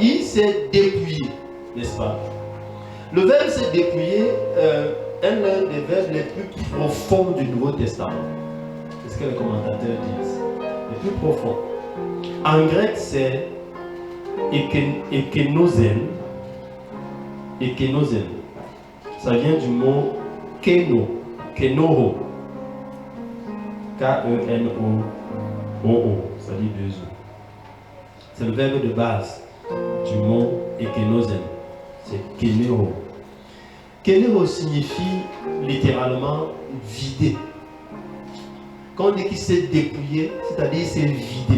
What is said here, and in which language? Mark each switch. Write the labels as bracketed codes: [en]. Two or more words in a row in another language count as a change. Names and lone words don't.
[fr] Il s'est dépouillé, n'est-ce pas? Le verbe se dépouiller est l'un des verbes les plus profonds du Nouveau Testament. C'est ce que les commentateurs disent. Les plus profonds. En grec, c'est ekenosen. Ekenosen. Ça vient du mot keno, kenoho. K-E-N-O-O-O. Ça dit deux O. C'est le verbe de base du mot ekenosen. C'est keneo. Keneo signifie littéralement vider. Quand on dit qu'il s'est dépouillé, c'est-à-dire qu'il s'est vidé.